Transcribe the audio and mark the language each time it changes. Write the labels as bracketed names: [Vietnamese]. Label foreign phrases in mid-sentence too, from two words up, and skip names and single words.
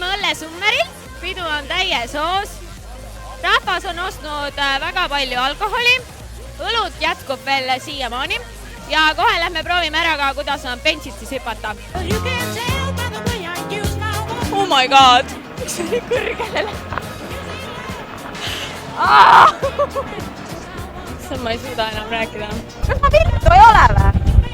[Estonian] Summeril, pidu on täies hoos. Rahvas on ostnud väga palju alkoholi, õlut jätkub veel siiamaani ja kohe lähme proovime ära ka, kuidas on bensist siis hüpata. [English] Oh my god, [Estonian] miks see nii kõrgele läheb? Ma ei suuda enam rääkida. Kas ma viltu ei ole või?